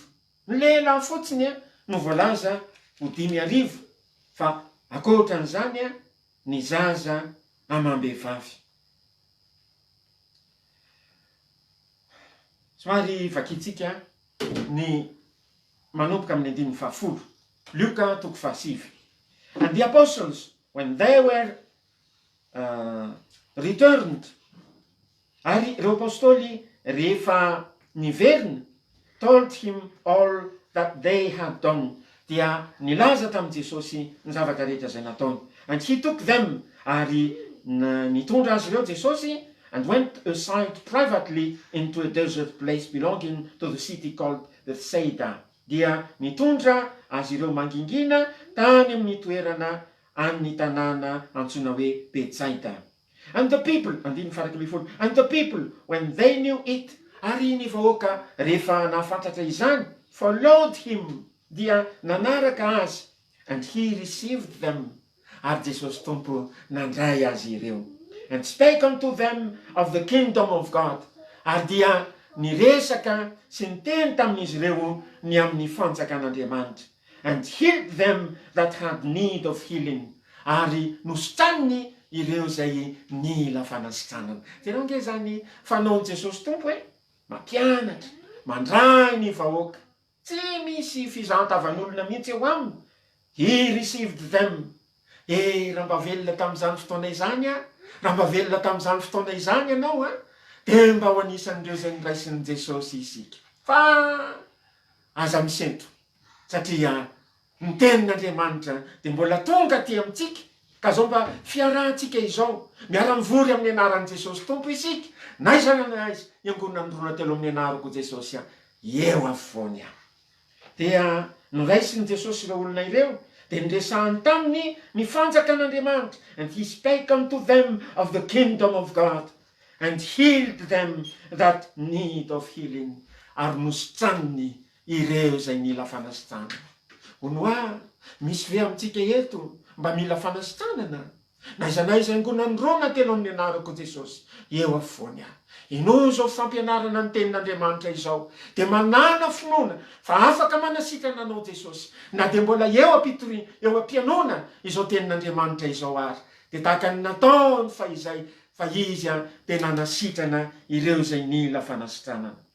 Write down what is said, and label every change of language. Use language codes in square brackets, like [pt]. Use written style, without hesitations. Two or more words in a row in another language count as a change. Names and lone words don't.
[mg] Ny lehilahy fotsiny no voalaza ho 5,000, fa ankoatran'izany ny zaza amam-behivavy. Somary vakitsika ny manomboka amin'ny 10. Luka 7. [en] And the apostles, when they were returned, [mg] ary ireo apôstôly rehefa niverina, [en] told him all that they had done, [mg] dia nilaza tamin'i Jesosy ny zavatra rehetra izay nataony. [en] And he took them, [mg] ary nitondra azy ireo Jesosy, [en] and went aside privately into a desert place belonging to the city called Bethsaida. [mg] Dia nitondra azy ireo mangingina tany amin'ny toerana amin'ny tanàna antsoina hoe Betsaida. [en] And the people, and the people, when they knew it, [mg] ary ny vahoaka rehefa nahafantatra izany, [en] followed him, [mg] dia nanaraka azy, [en] and he received them, [mg] ary Jesosy Tompo nandray azy ireo, [en] and spake unto them of the kingdom of God, [mg] ary dia niresaka sy niteny tamin'izy ireo ny amin'ny fanjakan'Andriamanitra, [en] and healed them that had need of healing, [mg] ary nositraniny ireo zay nila fanasitranana. Tena nge zany fanaon'i Jesosy Tompo hoe mampianatra, mandray ny vahoaka, tsy misy fizahatavan'olona mihitsy eo aminy. [en] He received them. [mg] Raha mba velona tamin'izany fotoana izany raha mba velona tamin'izany fotoana izany ianao dia mba ho anisan'ireo zay niraisin'i Jesosy isika. Fa aza misento, satria ny tenin'Andriamanitra dia mbola tonga ty amintsika, ka zao mba fiarahantsika izao, miara-mivory amin'ny anaran'i Jesosy Tompo isika, na izana na aiza iangonana ny rona telo amin'ny anarako Jesosy eo afovoany aho. Dia niraisin'i Jesosy ireo olona ireo, dia niresahany taminy ny fanjakan'Andriamanitra, [en] and he spake unto them of the kingdom of God, and healed them that need of healing, [mg] ary nositraniny ireo zay mila fanasitranana. Hono misy ve amintsika eto mba mila fanasitranana? Na iza angonany rona telo amin'ny anarako Jesosy eo afovoany aho. Ino zao fampianarana ny tenin'Andriamanitra izao, dia manana finoana fa afaka manasitrana anao Jesosy, na dia mbola eo ampianona izao tenin'Andriamanitra izao ary, dia tahaka ny nataony fa izay, fa izy dia nanasitrana ireo zay nila fanasitranana.